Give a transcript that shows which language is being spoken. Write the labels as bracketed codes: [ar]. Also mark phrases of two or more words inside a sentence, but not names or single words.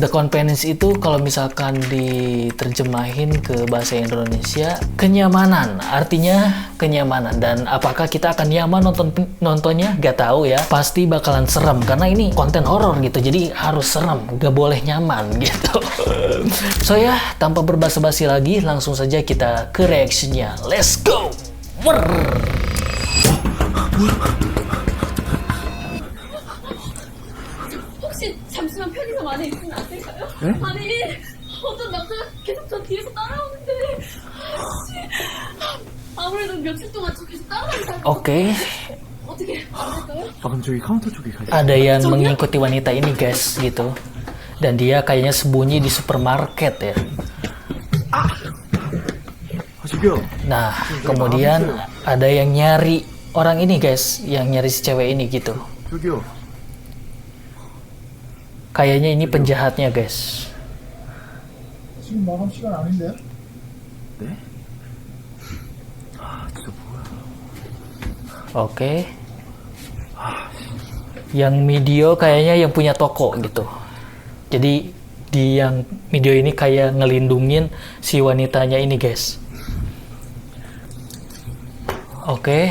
[id] The Convenience itu kalau misalkan diterjemahin ke bahasa Indonesia, kenyamanan, artinya kenyamanan. Dan apakah kita akan nyaman nontonnya? Gak tahu ya, pasti bakalan serem karena ini konten horor gitu, jadi harus serem, gak boleh nyaman gitu. So ya, tanpa berbasa-basi lagi, langsung saja kita ke reactionnya. [en] Let's go. [ko] 혹시 잠시만 편의점 안에 있으면 안 될까요? 네? 아니 어떤 남자가 계속 저 뒤에서 따라오는데 혹시 아무래도 며칠 동안 저 계속 따라오니까 [id] Oke, [ko] 어떻게 안 될까요? 그럼 저기 카운터 쪽에 가요. [id] ada yang mengikuti wanita ini guys gitu, dan dia kayaknya sembunyi di supermarket ya. [ko] 저기요. [id] Nah, kemudian ada yang nyari orang ini guys, yang nyari si cewek ini gitu. [ko] 저기요. [id] Kayaknya ini penjahatnya guys. [ko] 지금 마감 시간 아닌데요? 네? 아, 진짜 뭐야. [id] Oke. Yang video kayaknya yang punya toko gitu. Jadi di yang video ini kayak ngelindungin si wanitanya ini guys. Oke.